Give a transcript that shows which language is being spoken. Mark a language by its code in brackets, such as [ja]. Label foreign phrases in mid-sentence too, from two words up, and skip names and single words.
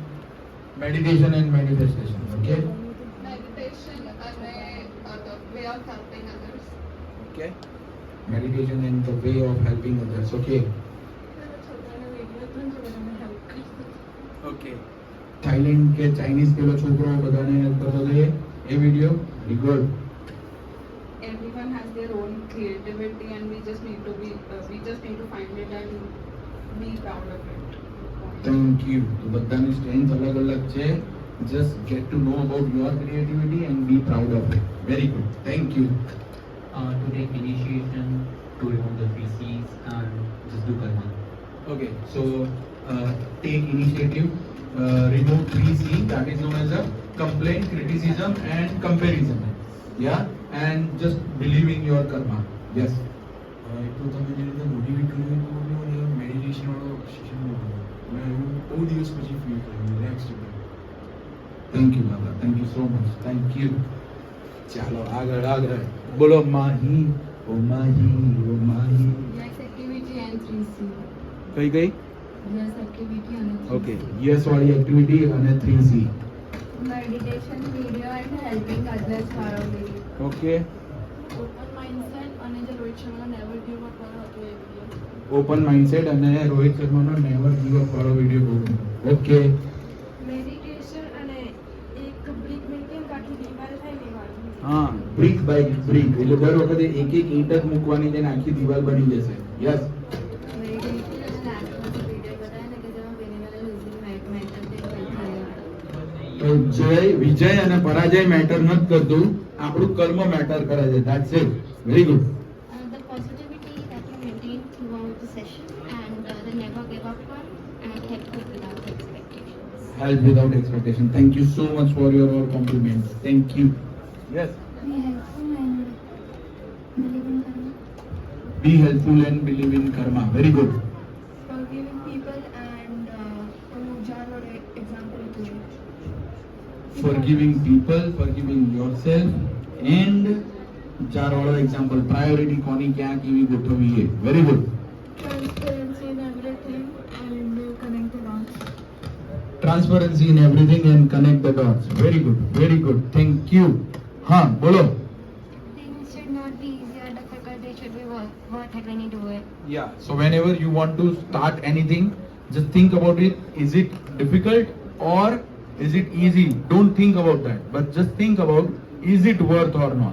[en] Meditation and manifestation. Okay. Meditation and the way of helping others. Okay. Meditation and the way of helping others. Okay. Okay. [hi] Thailand के Chinese के लोग छोकरों बताने हेल्प कर रहे हैं ये वीडियो good. [en] Everyone has their own creativity, and we just need to find it and be proud of it. Thank you. [gu] તો બધાની strength અલગ અલગ છે. [en] Just get to know about your creativity and be proud of it. Very good. Thank you. To take initiation, to remove the feces and just do karma. Okay. So take initiative. Remove 3C, that is known as a complaint, criticism and comparison. Yeah. And just believe in your karma. Yes. [gu] તો તમે જે રીતે મોટિવેટ કર્યું અને મેડિટેશન વાળો સેશન મેં બહુ દિવસ પછી ફીલ કર્યું રિલેક્સ થયું. [en] Thank you, Baba. Thank you so much. Thank you. [gu] ચાલો આગળ આગળ બોલો માહી ઓ માહી ઓ માહી. [en] Yes activity and 3C. [gu] કઈ કઈ? [en] Yes activity and 3C. okay yes [gu] વાળી એક્ટિવિટી અને 3C. [en] Meditation video and helping others વાળો video. ઓકે Open mindset [gu] અને જે [en] રોહિત શર્મા never give up [gu] વાળો હતો એ [en] video. open mindset [gu] અને રોહિત શર્માનો [en] never give up [gu] વાળો વિડિયો બહુ ઓકે. Meditation અને એક [en] brick making [gu] કાઠી દિવાલ થાય ને વાળો. હા [en] brick by brick [gu] એટલે દર વખતે એક એક ઈંટ જ મૂકવાની છે ને આખી દિવાલ બની જશે. યસ તો જય વિજય અને પરાજય મેટર નથી કરતું આપણું કર્મ મેટર કરે છે. [en] That's it. Very good. The positivity that you maintain throughout the session and the never give up one and help without expectations. Help without expectation. Thank you so much for your all compliments. Thank you. Yes. Be helpful and believe in karma. Be helpful and believe in karma. Very good. Forgiving people and જાનો example to it. Forgiving people, forgiving yourself and [gu] ચાર વાળો એક્ઝામ્પલ પ્રાયોરિટી કોની ક્યાં કેવી ગોઠવવી છે. [en] very good. Transparency in everything and connect the dots. Transparency in everything and connect the dots. Very good. Very good. Thank you. [hi] हाँ बोलो. [en] Things should not be easy or difficult, they should be worth it when you do it. Yeah. So whenever you want to start anything, just think about it. Is it difficult or is it easy? Don't think about that, but just think about is it worth or not.